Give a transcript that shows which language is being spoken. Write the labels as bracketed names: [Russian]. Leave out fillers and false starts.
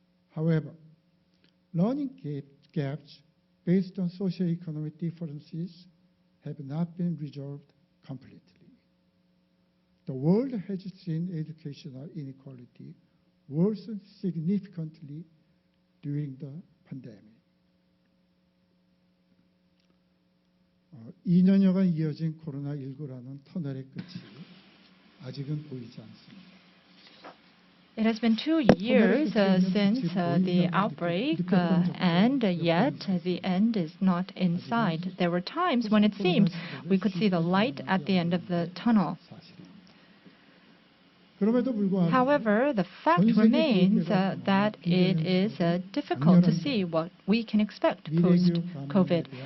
[English] However, learning gaps based on socioeconomic differences have not been resolved completely. The world has seen educational inequality worsen significantly during the pandemic. [Korean] 2년여간 이어진 코로나19라는 터널의 끝이 아직은 보이지 않습니다. [English] It has been 2 years since the outbreak, and yet the end is not in sight. There were times when it seemed we could see the light at the end of the tunnel. However, the fact remains that it is difficult to see what we can expect post-COVID.